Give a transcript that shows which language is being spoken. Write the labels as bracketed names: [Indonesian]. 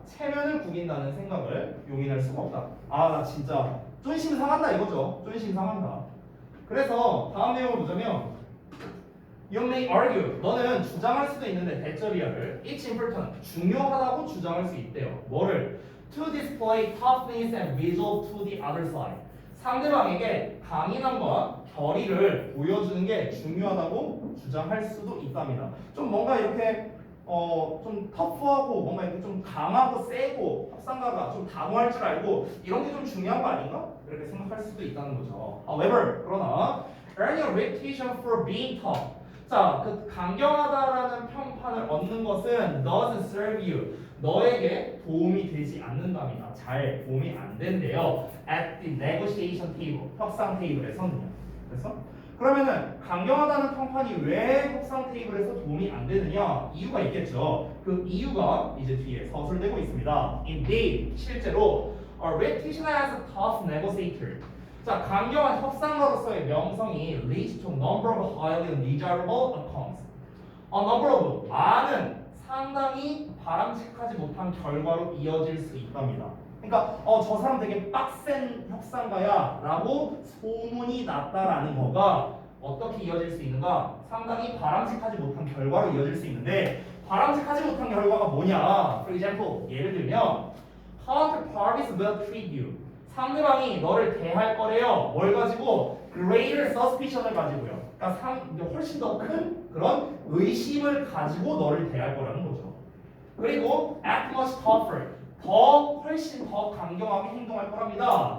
[Korean] 체면을 구긴다는 생각을 용인할 수가 없다. 아, 나 진짜 쫀심 상한다 이거죠. 쫀심 상한다. 그래서 다음 내용을 보자면 [English] You may argue. [Korean] 너는 주장할 수도 있는데 대절이야를 [English] It's important. [Korean] 중요하다고 주장할 수 있대요. 뭐를? [English] To display toughness and resolve to the other side. [Korean] 상대방에게 강인함과 결의를 보여주는 게 중요하다고 주장할 수도 있답니다. 좀 뭔가 이렇게 좀 터프하고 뭔가 이렇게 좀 강하고 세고 협상가가 좀 단호할 줄 알고 이런 게 좀 중요한 거 아닌가? 이렇게 생각할 수도 있다는 거죠. [English] However, [Korean] 그러나 [English] earn your reputation for being tough. [Korean] 자, 그 강경하다라는 평판을 얻는 것은 [English] doesn't serve you. [Korean] 너에게 도움이 되지 않는답니다. 잘 도움이 안 된대요. [English] At the negotiation table, [Korean] 협상 테이블에서는요. 그래서 그러면은 강경하다는 평판이 왜 협상 테이블에서 도움이 안 되느냐? 이유가 있겠죠. 그 이유가 이제 뒤에 서술되고 있습니다. [English] Indeed, [Korean] 실제로 [English] a reputation as a tough negotiator. [Korean] 자, 강경한 협상가로서의 명성이 [English] leads to a number of highly undesirable outcomes. A number of [Korean] 많은 상당히 바람직하지 못한 결과로 이어질 수 있답니다. 그러니까 저 사람 되게 빡센 협상가야 라고 소문이 났다라는 거가 어떻게 이어질 수 있는가? 상당히 바람직하지 못한 결과로 이어질 수 있는데 바람직하지 못한 결과가 뭐냐? [English] For example, [Korean] 예를 들면 [English] counterparties will treat you. [Korean] 상대방이 너를 대할 거래요. 뭘 가지고? [English] greater suspicion [Korean] 을 가지고요. 그러니까 훨씬 더 큰 그런 의심을 가지고 너를 대할 거라는 거죠. [English] 그리고 act much tougher. [Korean] 훨씬 더 강경하게 행동할 거랍니다.